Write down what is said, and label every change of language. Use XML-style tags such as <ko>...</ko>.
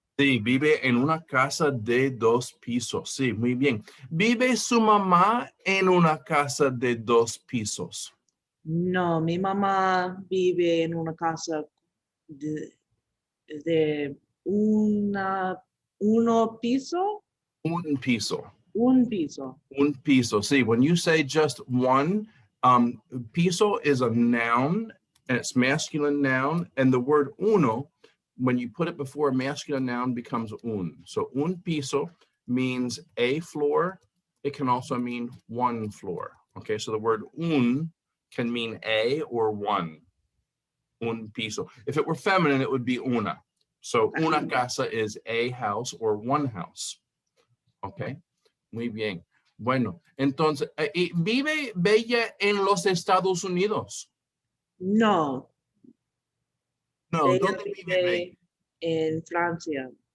<es>Sí, vive en una casa de 2 pisos. Sí, muy bien. ¿Vive su mamá en una casa de 2 pisos? No, mi mamá vive en una casa de uno piso. Un piso. Un piso. Un piso.</es> <en>See, when you say just one, piso is a noun, and it's masculine noun, and the word uno, when you put it before a masculine noun, becomes un. So un piso means a floor. It can also mean one floor. Okay, so the word un can mean a or one. Un piso. If it were feminine, it would be una. So una casa is a house or one house. Okay,</en> <es>muy bien. Bueno, entonces, ¿y vive Bella en los Estados Unidos? No, No, Bella ¿dónde vive Bella? vive en Francia.</es>